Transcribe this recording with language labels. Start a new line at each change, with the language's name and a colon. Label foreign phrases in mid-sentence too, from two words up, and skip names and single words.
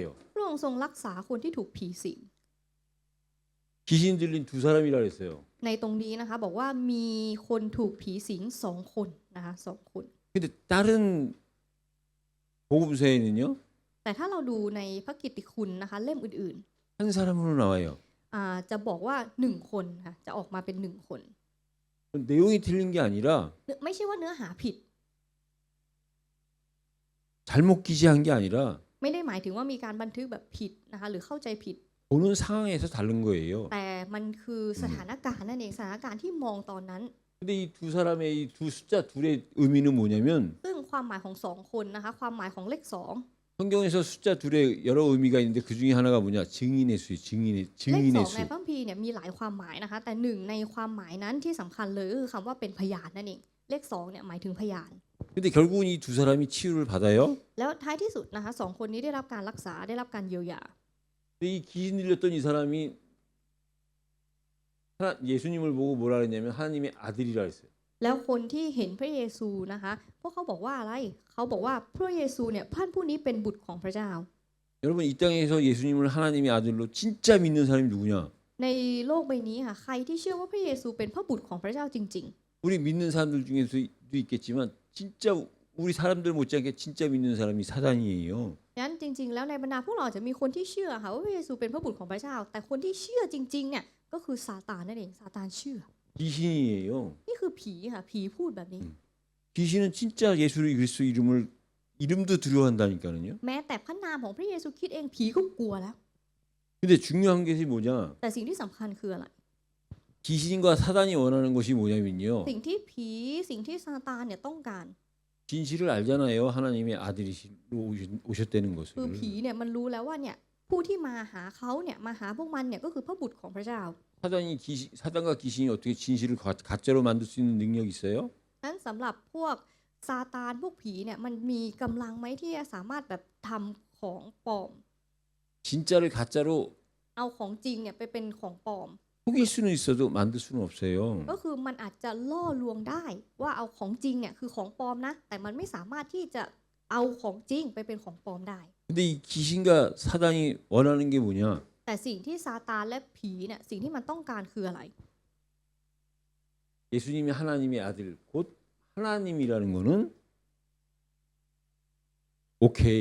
Thai: 3 พระองค์ทรงรักษาคนที่ถูกผีสิง
Korean: 귀신 들린 두 사람이라 그랬어요.
Thai: ในตรงนี้นะคะบอกว่ามีคนถูกผีสิง2 คนนะคะ2 คน
Korean: 근데 다른 복음서에는요.
Thai: แต่ถ้าเราดูในพระกิตติคุณนะคะเล่มอื่น
Korean: 한 사람으로 나와요.
Thai: ๆจะบอกว่า1 คนค่ะจะออกมาเป็น1 คน
Korean: 내용이 틀린 게 아니라
Thai: ไม่ใช่ว่าเนื้อหาผิด
Korean: 잘못 기재한 게 아니라
Thai: ไม่ได้หมายถึงว่ามีการบันทึกแบบผิดนะคะหรือเข้าใจผิด
Korean: 보는 상황에서 다른 거예요.
Thai: แต่มันคือสถานการณ์นั่นเองสถานการณ์ที่มองตอนนั้น
Korean: 근데 이 두 사람의 이 두 숫자 둘의 의미는 뭐냐면
Thai: ซึ่งความหมายของ2 คนนะคะความหมายของเลข 2
Korean: 성경에서 숫자 둘에 여러 의미가 있는데 그 중에 하나가 뭐냐? 증인의 수요.
Thai: เลข
Korean: 증인의 2 수.
Thai: ในพระคัมภีร์เนี่ยมีหลายความหมายนะคะแต่หนึ่งในความหมายนั้นที่สำคัญเลยก็คือคำว่าเป็นพยานนั่นเองเลข2เนี่ยหมายถึงพยาน
Korean: 근데 결국은 이 두 사람이 치유를 받아요.
Thai: แล้วท้ายที่สุดนะคะ2 คนนี้ได้รับการรักษาได้รับการเยียวยา
Korean: 근데 이 귀신 들렸던 이 사람이 예수님을 보고 뭐라 그랬냐면 하나님의 아들이라 했어요.
Thai: แล้วคนที่เห็นพระเยซูนะคะพวกเขาบอกว่าอะไรเขาบอกว่าพระเยซูเนี่ยท่านผู้นี้เป็นบุตรของพระเจ้า
Korean: 여러분 이 땅에서 예수님을 하나님의 아들로 진짜 믿는 사람이 누구냐?
Thai: ในโลกใบนี้ค่ะใครที่เชื่อว่าพระเยซูเป็นพระบุตรของพระเจ้าจริง
Korean: 우리 믿는 사람들 중에서도 있겠지만 진짜 우리 사람들 못지않게 진짜 믿는 사람이 사단이에요.
Thai: ๆงั้นจริงๆแล้วในบรรดาพวกเราอาจจะมีคนที่เชื่อค่ะว่าพระเยซูเป็นพระบุตรของพระเจ้าแต่คนที่เชื่อจริงๆเนี่ยก็คือซาตานนั่นเองซาตานเชื่อ
Korean: 귀신이에요.
Thai: นี่คือผีค่ะผีพูดแบบนี้
Korean: 귀신은 진짜 예수 그리스도 이름도 두려워한다니까요.
Thai: แม้แต่พระนามของพระเยซูคริสต์เองผีก็กลัวแล้ว
Korean: 근데 중요한 것이 뭐냐?
Thai: แต่สิ่งที่สำคัญคืออะไร
Korean: 귀신과 사단이 원하는 것이 뭐냐면요.
Thai: สิ่งที่ผีสิ่งที่ซาตานเนี่ยต้องการ
Korean: 진실을 알잖아요. 하나님의 아들이로 오셨다는
Thai: คือ
Korean: 것을.
Thai: ผีเนี่ยมันรู้แล้วว่าเนี่ยผู้ที่มาหาเขาเนี่ยมาหาพวกมันเนี่ยก็คือพระบุตรของพระเจ้า
Korean: 사단과 귀신이 어떻게 진실을 가짜로 만들 수 있는 능력 있어요?
Thai: นั้นสำหรับพวกซาตานพวกผีเนี่ยมันมีกำลังไหมที่จะสามารถแบบทำของปลอม
Korean: 진짜를 가짜로
Thai: เอาของจริงเนี่ยไปเป็นของปลอม
Korean: 속일 수는 있어도 만들 수는 없어요.
Thai: ก็คือมันอาจจะล่อลวงได้ว่าเอาของจริงเนี่ยคือของปลอมนะแต่มันไม่สามารถที่จะเอาของจริงไปเป็นของปลอมได้
Korean: 근데 이 귀신과 사단이 원하는 게 뭐냐?
Thai: แต่สิ่งที่ซาตานและผีเนี่ยสิ่งที่มันต้องการคืออะไร
Korean: 예수님이 하나님의 아들 곧 하나님이라는 거는 오케이.